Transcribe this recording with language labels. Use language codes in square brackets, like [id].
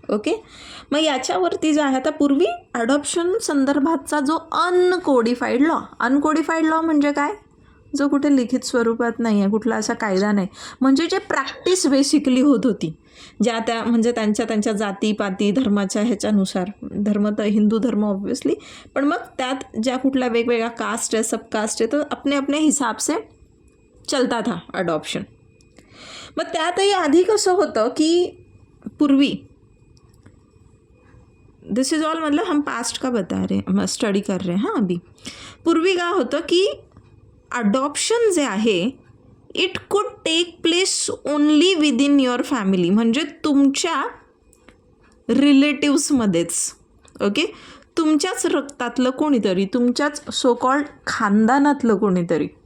[mr] Okay, मग याच्यावरती जे आहे, आता पूर्वी अडॉप्शन संदर्भातचा जो अनकोडिफाईड लॉ म्हणजे काय, जो कुठे लिखित स्वरूपात नाही आहे, कुठला असा कायदा नाही, म्हणजे जे प्रॅक्टिस बेसिकली होत होती, ज्या त्या म्हणजे त्यांच्या जातीपाती धर्माच्या ह्याच्यानुसार, धर्म तर हिंदू धर्म ऑब्वियसली, पण मग त्यात ज्या कुठल्या वेगवेगळ्या कास्ट आहे, सबकास्ट आहे, तर [hi] अपने हिसाब से चलता था अडॉप्शन. [mr] मग त्यातही आधी कसं होतं की पूर्वी, [en] this is all [hi] मतलब हम पास्ट का बता रहे, स्टडी कर रहे हैं. [mr] हां, अभी पूर्वी काय होतं की अडॉप्शन जे आहे [en] it could take place only within your family, [mr] म्हणजे तुमच्या रिलेटिव्समध्येच. ओके, तुमच्याच रक्तातलं कोणीतरी, तुमच्याच सो कॉल्ड खानदानातलं कोणीतरी.